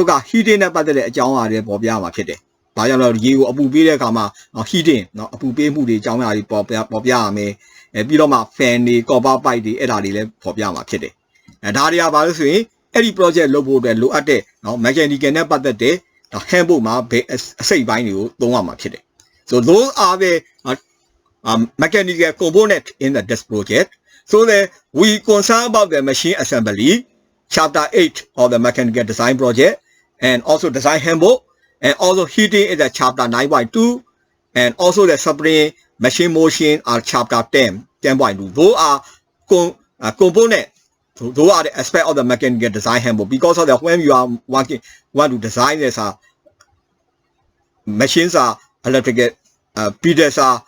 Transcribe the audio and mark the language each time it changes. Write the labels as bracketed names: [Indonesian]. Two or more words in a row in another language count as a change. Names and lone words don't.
[Burmese] တော့က heating နဲ့ပတ်သက်တဲ့အကြောင်းအရာတွေပေါ်ပြရမှာဖြစ်တယ်။ဘာကြောင့်လဲရေကိုအပူပေးတဲ့အခါမှာနော် heating နော်အပူပေးမှုတွေအကြောင်းအရာတွေပေါ်ပြရမယ်။ပြီးတော့မှ fan တွေ [English] copper pipe [Burmese] တွေအဲ့ဒါတွေလည်းပေါ်ပြမှာဖြစ်တယ်။ဒါတွေကဘာလို့ဆိုရင်အဲ့ဒီ project လုပ်ဖို့အတွက်လိုအပ်တဲ့နော် mechanical နဲ့ပတ်သက်တဲ့ handbook မှာဘယ်အစိတ်ပိုင်းတွေကိုသုံးရမှာဖြစ်တယ် [English] so those are the mechanical component in this project so that we concern about the machine assembly chapter 8 of the mechanical design project and also design handbook and also heating is the chapter 9.2 and also the spring machine motion are chapter 10.2 those are component those are the aspect of the mechanical design handbook because of that when you are want to design this machines are electrical PDS